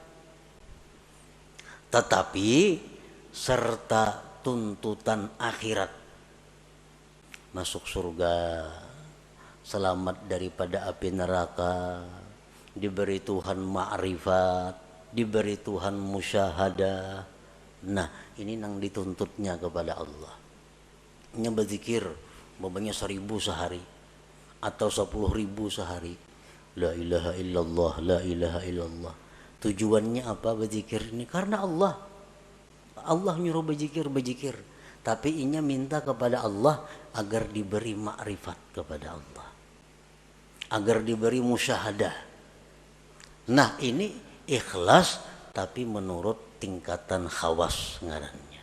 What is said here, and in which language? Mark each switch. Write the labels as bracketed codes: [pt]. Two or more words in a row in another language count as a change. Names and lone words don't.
[bjn] Tetapi serta tuntutan akhirat, masuk surga, selamat daripada api neraka, diberi Tuhan ma'rifat, diberi Tuhan musyahadah. Nah, ini nang dituntutnya kepada Allah. Nya berzikir babanya 1000 sehari atau 10.000 sehari. [ar] لا إله إلا الله، لا إله إلا الله. [bjn] Tujuannya apa berzikir ini? Karena Allah. Allah nyuruh berzikir. Tapi inya minta kepada Allah agar diberi makrifat kepada Allah, agar diberi musyahadah. Nah, ini ikhlas tapi menurut tingkatan khawas ngarannya.